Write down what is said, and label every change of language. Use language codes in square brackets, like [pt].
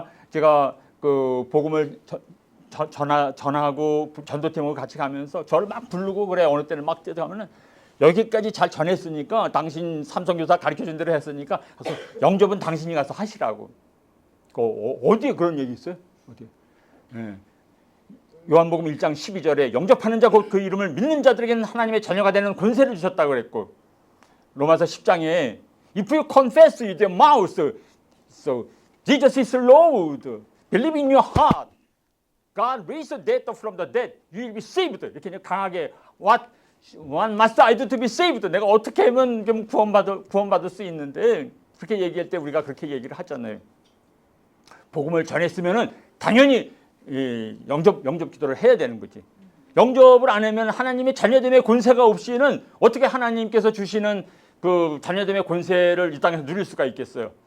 [ko] 제가 그 복음을 전하고 전도팀하고 같이 가면서 저를 막 부르고 그래. 어느 때는 막 뛰어가면은 여기까지 잘 전했으니까 당신 삼성교사 가르쳐준 대로 했으니까 그래서 영접은 당신이 가서 하시라고. 어디에 그런 얘기 있어요? 어디에? 예. 요한복음 1장 12절에 영접하는 자 곧 그 이름을 믿는 자들에게는 하나님의 자녀가 되는 권세를 주셨다고 그랬고 로마서 10장에 [en] If you confess with your mouth so Jesus is Lord, believe in your heart, God raised the dead from the dead, you will be saved. [ko] 이렇게 강하게 [en] What must I do to be saved? [ko] 내가 어떻게 하면 구원받을 수 있는데 그렇게 얘기할 때 우리가 그렇게 얘기를 하잖아요. 복음을 전했으면은 당연히 영접 기도를 해야 되는 거지. 영접을 안 하면 하나님의 자녀됨의 권세가 없이는 어떻게 하나님께서 주시는 그 자녀됨의 권세를 이 땅에서 누릴 수가 있겠어요.